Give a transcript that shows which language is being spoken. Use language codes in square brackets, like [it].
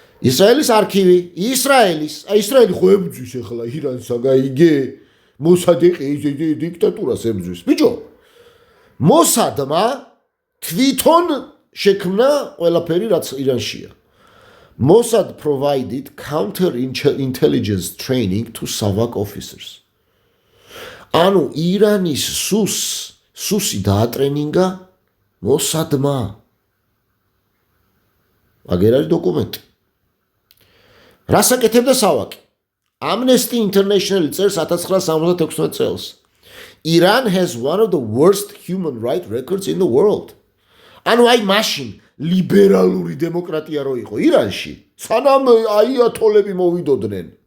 [ka] ისრაელის არქივი, ისრაელი ხო ებძვის ახლა ირანს აგაიგე, მოსადეყი დიქტატურას ებძვის. ბიჭო, მოსადმა თვითონ შექმნა ყველაფერი რაც ირანშია. [en] Mossad provided counter-intelligence training to SAVAK officers. [ka] ანუ ირანის სუსი დაატრენინგა მოსადმა. აგერ არის დოკუმენტი. რას აკეთებდა სავაკი? Amnesty International წერს 1976 წელს. [en] Iran has one of the worst human rights records in the world. [ka] ანუ აი მაშინ ლიბერალური დემოკრატია რო იყო ირანში, სანამ აიათოლები მოვიდოდნენ.